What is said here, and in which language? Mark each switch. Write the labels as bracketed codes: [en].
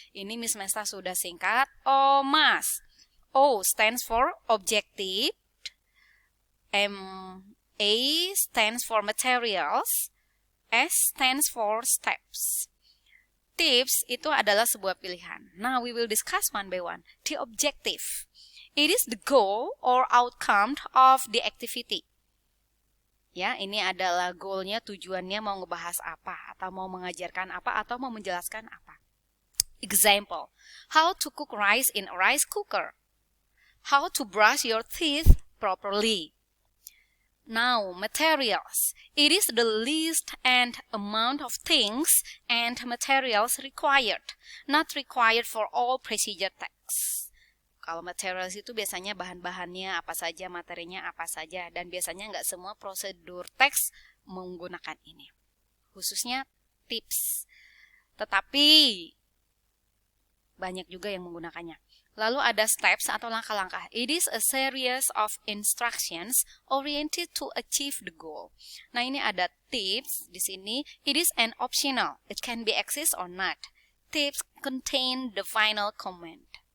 [id] Ini Miss Mesta sudah singkat OMAS. [en] O stands for objective, A stands for materials, S stands for steps. [id] Tips itu adalah sebuah pilihan. [en] Now we will discuss one by one. The objective. It is the goal or outcome of the activity. [id] Ya, ini adalah goalnya, tujuannya mau ngebahas apa, atau mau mengajarkan apa, atau mau menjelaskan apa. [en] Example, how to cook rice in a rice cooker. How to brush your teeth properly. Now, materials. It is the list and amount of things and materials required, not required for all procedure texts. [id] Kalau materials itu biasanya bahan-bahannya apa saja, materinya apa saja, dan biasanya nggak semua prosedur teks menggunakan ini. Khususnya tips. Tetapi banyak juga yang menggunakannya. Lalu ada steps atau langkah-langkah. [en] It is a series of instructions oriented to achieve the goal. [id] Nah, ini ada tips di sini. [en] It is an optional. It can be accessed or not. Tips contain the final command.